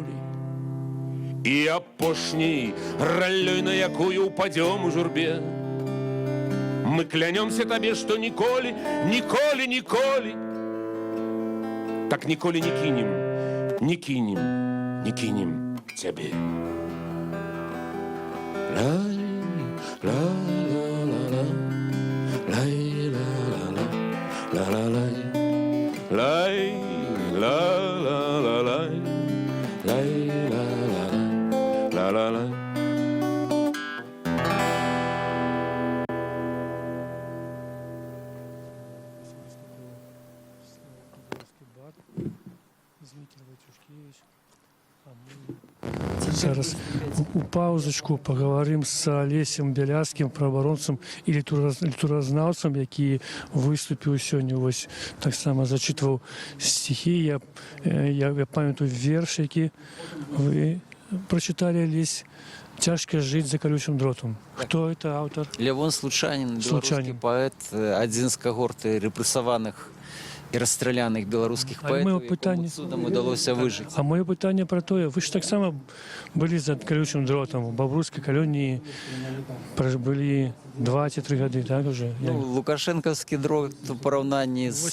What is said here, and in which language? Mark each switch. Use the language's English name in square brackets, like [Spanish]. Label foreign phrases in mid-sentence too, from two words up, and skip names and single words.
[Belarusian] І апошняй раллёй, на якую упадём у журбе. Мы клянёмся табе, што ніколі, ніколі, ніколі, так ніколі не кінем, не кінем, не кінем цябе. Лай, ла-ла-ла-ла, лай-ла-ла-ла, ла-ла-лай, лай, ла-ла-ла-лай, лай-ла-ла-ла, ла-ла-лай. Зараз у паузочку [Russian] поговорим с Олесем Беляцким, [Belarusian] правоабаронцам і літуразнаўцам, які выступіў сёння, вось так само зачитываў стихи. Я памятаю верш, які вы прочитали, Олесь. [Ukrainian] «Тяжко жить за колючим дротом». [Russian] Кто это автор? Левон Случанин, белорусский поэт, [Ukrainian] один з когорти репресованих і розстріляних білоруських поетів, якому судом удалося вижити. А моє питання про те, ви ж так само були за колючим дротом, у Бобруйській колонії були 2-3 роки, так уже? Ну, Лукашенковський дрот у порівнянні з